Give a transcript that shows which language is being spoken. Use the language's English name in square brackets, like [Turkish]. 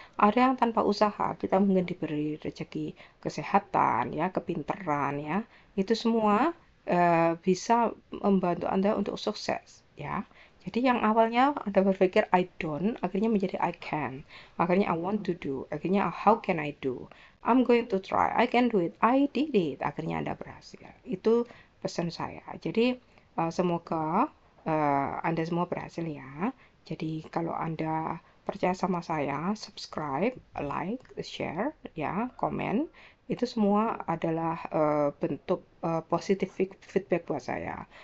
[Indonesian] Ada yang tanpa usaha, kita mungkin diberi rezeki kesehatan, ya, kepintaran, ya. Itu semua bisa membantu Anda untuk sukses, ya. Jadi yang awalnya Anda berpikir [English] I don't, [Indonesian] akhirnya menjadi [English] I can. [Indonesian] Akhirnya [English] I want to do, [Indonesian] akhirnya [English] how can I do? I'm going to try, I can do it, I did it. [Indonesian] Akhirnya Anda berhasil. Itu pesan saya. Jadi semoga Anda semua berhasil ya. Jadi kalau Anda percaya sama saya, subscribe, like, share, ya, komen. Itu semua adalah bentuk positif feedback buat saya.